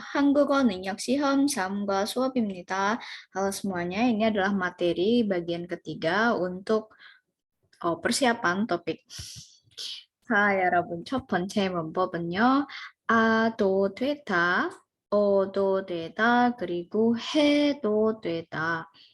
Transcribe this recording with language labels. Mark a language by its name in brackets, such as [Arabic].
[Korean] 한국어 능력 시험 3과 수업입니다. [Indonesian] Halo semuanya, ini adalah materi bagian ketiga untuk persiapan topik. [Korean] 자, 여러분, 첫 번째 문법은요. 아도 되다, 어도 되다, 그리고 해도 되다.